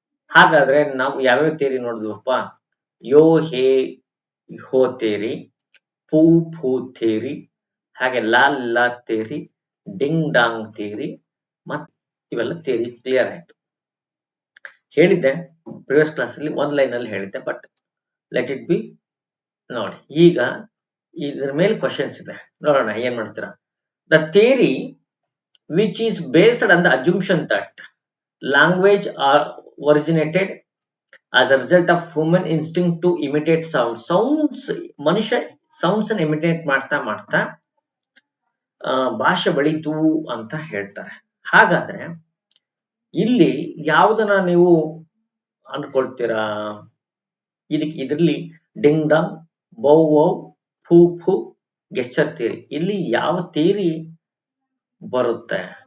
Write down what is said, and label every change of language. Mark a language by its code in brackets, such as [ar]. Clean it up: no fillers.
[kn] ಹಾಗಾದ್ರೆ ನಾವು ಯಾವ್ಯಾವ ಥಿಯರಿ ನೋಡಿದ್ವಪ್ಪ? ಯೋ ಹೇ ಹೋ ಥಿಯರಿ, ಪೂ ಫೂ ಥಿಯರಿ, ಹಾಗೆ ಲಾಲ್ ಲಾ ಥಿಯರಿ, ಡಿಂಗ್ ಡಾಂಗ್ ಥಿಯರಿ, ಮತ್ತೆ ಇವೆಲ್ಲ ಥಿಯರಿ ಕ್ಲಿಯರ್ ಆಯ್ತು. ಹೇಳಿದ್ದೆ ಪ್ರಿವಿಯಸ್ ಕ್ಲಾಸಲ್ಲಿ ಒಂದು ಲೈನಲ್ಲಿ ಹೇಳಿದ್ದೆ, [en] But let it be. [kn] ನೋಡಿ, ಈಗ ಇದ್ರ ಮೇಲೆ ಕ್ವಶನ್ಸ್ ಇದೆ, ನೋಡೋಣ ಏನ್ ಮಾಡ್ತೀರಾ. [en] The theory which is based on the assumption that language are originated as a result of human instinct to imitate sounds. [kn] ಮನುಷ್ಯ ಸೌಂಡ್ಸ್ ಅನ್ನು ಇಮಿಟೇಟ್ ಮಾಡ್ತಾ ಮಾಡ್ತಾ ಭಾಷೆ ಬೆಳೀತು ಅಂತ ಹೇಳ್ತಾರೆ. ಹಾಗಾದ್ರೆ ಇಲ್ಲಿ ಯಾವುದನ್ನ ನೀವು ಅನ್ಕೊಳ್ತೀರಾ? ಇದರಲ್ಲಿ ಡಿಂಗ್ ಡಾಂಗ್, ಬೌ wow, Pooh Pooh, gesture theory, ಇಲ್ಲಿ ಯಾವ ಥಿಯರಿ ಬರುತ್ತೆ?